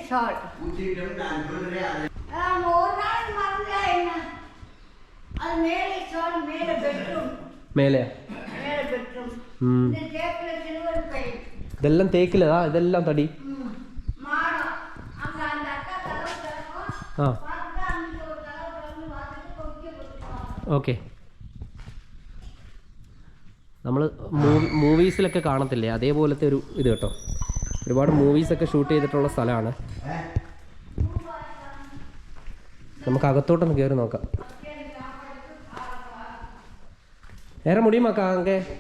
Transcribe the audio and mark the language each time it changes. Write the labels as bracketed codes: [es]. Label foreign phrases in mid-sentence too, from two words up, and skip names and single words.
[ta] ஒரு நாள் மறந்தா என்ன, அது மேலே ஷால், மேலே பெட்ரூம். மேலே பெட்ரூம். இந்த தேக்கில் சில்வர் பை. இதெல்லாம் தேக்கிலதா? இதெல்லாம் தடி மாடம். அங்கே அந்த அக்கா கதவு திறக்கும். பார்த்துட்டு அங்கே ஒரு கதவு திறந்து பார்த்துட்டு கொக்கி கொடுத்துருவாங்க. [ml] ഓക്കെ. നമ്മൾ മൂവീസിലൊക്കെ കാണത്തില്ലേ അതേപോലത്തെ ഒരു ഇത് കേട്ടോ. ഒരുപാട് മൂവീസൊക്കെ ഷൂട്ട് ചെയ്തിട്ടുള്ള സ്ഥലമാണ്. നമുക്ക് അകത്തോട്ടൊന്ന് കയറി നോക്കാം. ഏറെ മുടിയുമാക്കാം അങ്ങേ.